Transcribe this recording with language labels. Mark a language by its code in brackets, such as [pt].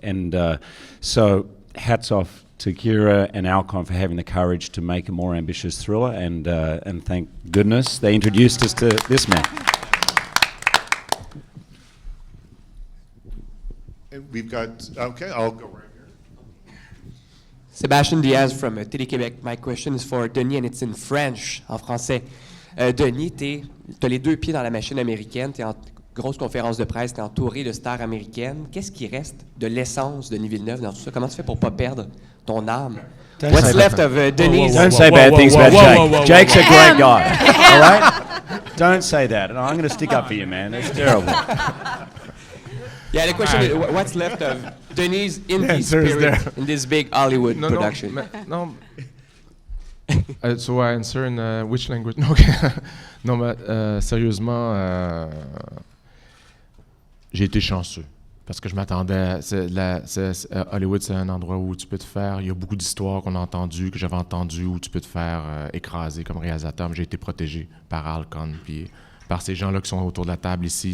[en] And so hats off to Kira and Alcon for having the courage to make a more ambitious thriller, and thank goodness they introduced us to this man. And we've got, okay, I'll go right. Sébastien Diaz from Télé-Québec. My question is for Denis, and it's in French, [fr] en français. Denis, t'as les 2 pieds dans la machine américaine, t'es en grosse conférence de presse, t'es entouré de stars américaines. Qu'est-ce qui reste de l'essence de Denis Villeneuve dans tout ça? Comment tu fais pour pas perdre ton âme? [en] What's left of Denis? Don't say bad things about Jake. Jake's a great guy. All right? Don't say that. I'm going to stick up for you, man. That's terrible. Yeah, the question is, what's left of Denis' indie spirit in this big Hollywood production? No. So I answer in which language? No, okay. [fr] Non, mais sérieusement, j'ai été chanceux parce que je m'attendais. Hollywood, c'est un endroit où tu peux te faire. Il y a beaucoup d'histoires qu'on a entendues, que j'avais entendues, où tu peux te faire écraser comme réalisateur. Mais j'ai été protégé par Alcon puis par ces gens-là qui sont autour de la table ici.